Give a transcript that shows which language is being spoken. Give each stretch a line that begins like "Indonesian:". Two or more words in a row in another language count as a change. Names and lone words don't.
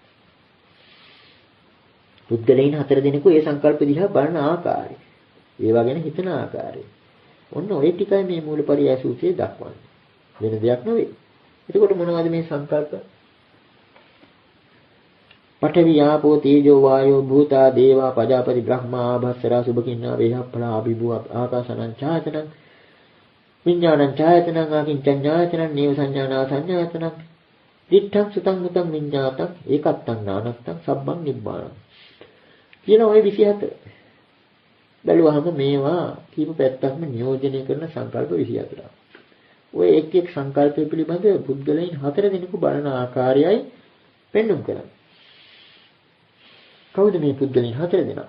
Sinhala: පුද්ගලයන් 4 දෙනෙකු ඒ සංකල්ප දිහා බලන ආකාරය, ඒවා ගැන හිතන ආකාරය. ඔන්න ඔය ටිකයි මේ මූලපරියාය සූත්‍රයේ දක්වන්නේ. වෙන දෙයක් නෙවෙයි. එතකොට මොනවද මේ සංකල්ප?
Pali: පඨවි ආපෝ තේජෝ වායෝ භූතා දේවා පජාපති බ්‍රහ්මා ආභස්සරා සුභකින්නා වේහප්පලා අභිභූ ආකාසනං ඡායතනං විඥානං ඡායතනං ආකින්චඤ්ඤායතනං නේව සංඥානා සංඥායතනං දිත්තං සුතං මුතං විඤ්ඤාතං ඒකත්තං නානත්තං සබ්බං නිබ්බාණං කියන ওই 24.
Sinhala: බැලුවහම මේවා කීප පැත්තක්ම නියෝජනය කරන සංකල්ප 24ක්. ඔය එක් එක් සංකල්පය පිළිබඳ පුද්ගලයන් 4 දෙනෙකු බලන ආකාරයයි පෙන්වුම් කරන්නේ. කවුද මේ පුද්ගලයන් 4 දෙනා?